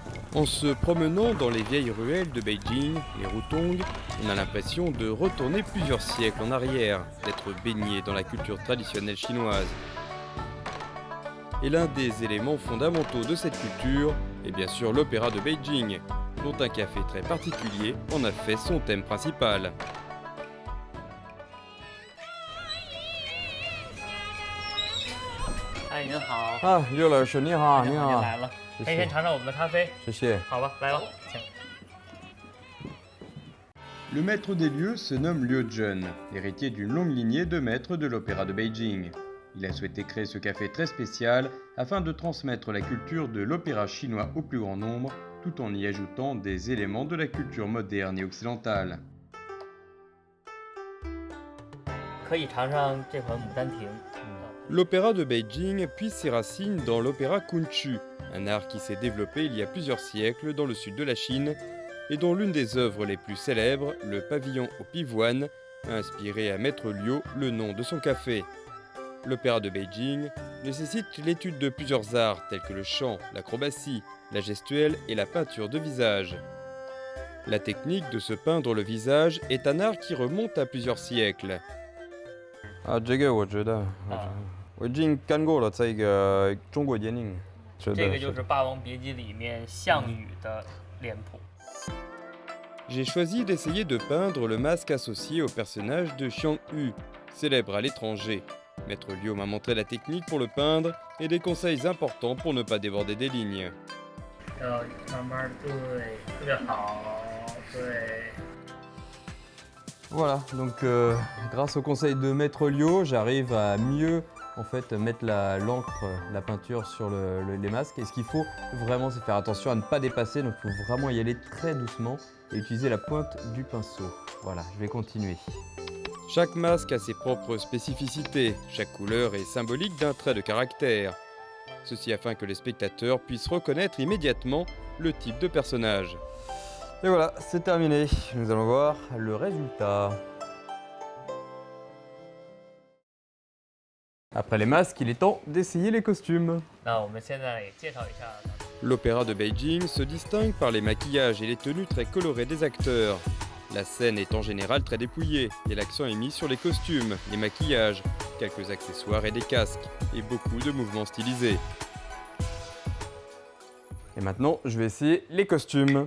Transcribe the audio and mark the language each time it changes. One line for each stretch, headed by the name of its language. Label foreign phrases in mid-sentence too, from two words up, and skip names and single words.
French: En se promenant dans les vieilles ruelles de Beijing, les Rutong, on a l'impression de retourner plusieurs siècles en arrière, d'être baigné dans la culture traditionnelle chinoise. Et l'un des éléments fondamentaux de cette culture est bien sûr l'opéra de Beijing, dont un café très particulier en a fait son thème principal.
Chinese: Liu 老师你好，你好，来了，谢谢可以先尝尝我们的咖啡，谢谢。好吧，来吧，请。
French: Le maître des lieux se nomme Liu Jun, héritier d'une longue lignée de maîtres de l'opéra de Beijing. Il a souhaité créer ce café très spécial afin de transmettre la culture de l'opéra chinois au plus grand nombre, tout en y ajoutant des éléments de la culture moderne et occidentale.
Chinese: 可以尝尝这款《牡丹亭》。
French: L'opéra de Beijing puise ses racines dans l'opéra Kunchu, un art qui s'est développé il y a plusieurs siècles dans le sud de la Chine et dont l'une des œuvres les plus célèbres, le pavillon au pivoine, a inspiré à Maître Liu le nom de son café. L'opéra de Beijing nécessite l'étude de plusieurs arts tels que le chant, l'acrobatie, la gestuelle et la peinture de visage. La technique de se peindre le visage est un art qui remonte à plusieurs siècles.
Chinese: 这个我知道，我已经看过了这个中国电影。这个就是《霸王别姬》里面项羽的脸谱。
French: J'ai choisi d'essayer de peindre le masque associé au personnage de Xiang Yu, célèbre à l'étranger. Maître Liu m'a montré la technique pour le peindre et des conseils importants pour ne pas déborder des lignes.
Chinese: 要慢慢对，特别好，对。
French: Voilà, donc grâce au conseil de Maître Liu, j'arrive à mieux en fait mettre l'encre, la peinture sur les masques. Et ce qu'il faut vraiment, c'est faire attention à ne pas dépasser. Donc il faut vraiment y aller très doucement et utiliser la pointe du pinceau. Voilà, je vais continuer. Chaque masque a ses propres spécificités, chaque couleur est symbolique d'un trait de caractère. Ceci afin que les spectateurs puissent reconnaître immédiatement le type de personnage. Et voilà, c'est terminé. Nous allons voir le résultat. Après les masques, il est temps d'essayer les costumes.
Chinese: 那我们现在也介绍一下。
French: L'opéra de Beijing se distingue par les maquillages et les tenues très colorées des acteurs. La scène est en général très dépouillée et l'accent est mis sur les costumes, les maquillages, quelques accessoires et des casques, et beaucoup de mouvements stylisés. Et maintenant, je vais essayer les costumes.